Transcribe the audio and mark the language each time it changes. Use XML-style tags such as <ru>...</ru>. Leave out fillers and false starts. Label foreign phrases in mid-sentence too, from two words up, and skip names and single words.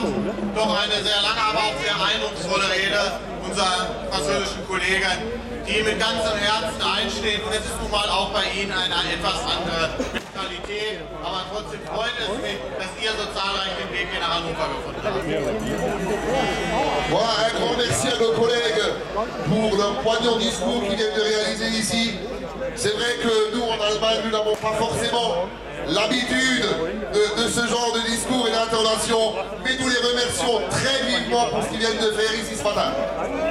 <de>Doch eine sehr lange, aber auch sehr eindrucksvolle Rede unserer französischen Kollegen, die mit ganzem Herzen einstehen. Und es ist nun mal auch bei Ihnen eine etwas andere Mentalität. Aber trotzdem freut es mich, dass ihr so zahlreich den Weg hier nach Hannover gefunden habt.</de> <fr>Voilà, un grand merci à nos collègues pour leur poignant discours qu'ils viennent de réaliser ici. C'est vrai que nous, en Allemagne, nous n'avons pas forcément l'habitude de ce genre de discours et d'intonation, mais nous les remercions très vivement pour ce qu'ils viennent de faire ici ce matin.</fr>